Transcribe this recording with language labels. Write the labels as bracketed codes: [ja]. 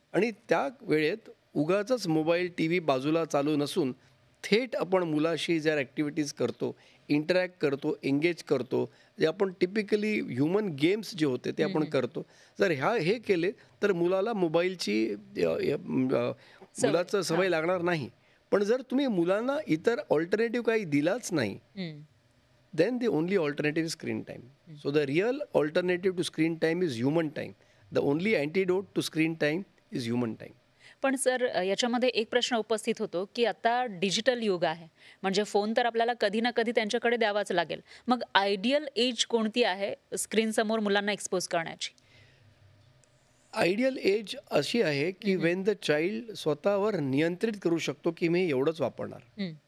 [mr] आणि त्या वेळेत उगाचच मोबाईल टी व्ही बाजूला चालू नसून थेट आपण मुलाशी जर ॲक्टिव्हिटीज करतो, इंटरॅक्ट करतो, एंगेज करतो, जे आपण टिपिकली ह्युमन गेम्स जे होते ते आपण करतो, जर हे केले तर मुलाला मोबाईलची मुलाचं सवय लागणार नाही. पण जर तुम्ही मुलांना इतर ऑल्टरनेटिव्ह काही दिलाच नाही, [en] then the only alternative is screen time. So the real alternative to screen time is human time. The only antidote to screen time is human time. [mr] पण सर याच्यामध्ये एक प्रश्न उपस्थित होतो की आता डिजिटल युग आहे, म्हणजे फोन तर आपल्याला कधी ना कधी त्यांच्याकडे द्यावाच लागेल. मग आयडियल एज कोणती आहे स्क्रीन समोर मुलांना एक्सपोज करण्याची? आयडियल एज अशी आहे की [en] when the child [mr] स्वतःवर नियंत्रित करू शकतो की मी एवढंच वापरणार.